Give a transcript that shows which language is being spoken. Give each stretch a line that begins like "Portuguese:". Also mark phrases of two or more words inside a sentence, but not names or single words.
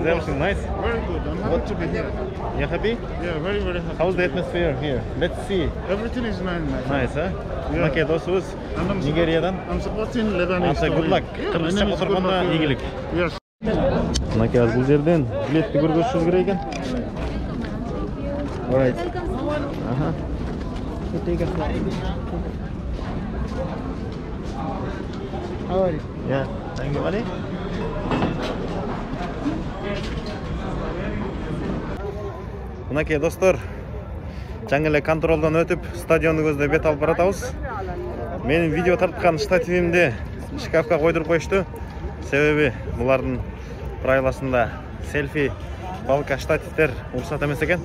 English: Is everything nice? Very good. I'm happy to be here. You happy? Yeah, very, very happy. How's the atmosphere here? Let's see. Everything is nice, my friend. Nice, huh? Yeah.
Kyrgyz: Мынакей досубуз
English: And I'm
Kyrgyz: Нигериядан.
English: I'm supporting Lebanese. Аса good luck. Yeah, my
Kyrgyz: Кыргызча
English: name is good
Kyrgyz: которгондо
English: luck.
Kyrgyz: ийгилик.
English: Yes.
Kyrgyz: Мынакей бул жерден билетти көргөзүшүбүз керек экен.
English: Alright. Ага. How are you? Yeah, thank you, buddy.
Kyrgyz: Мынакей достор, жаңы эле контролдон өтүп, стадионду көздөй бет алып баратабыз. Менин видео тарткан штативимди шкафка койдуруп коюшту. Себеби булардын правиласында селфи, палка, штативдер уруксат эмес экен.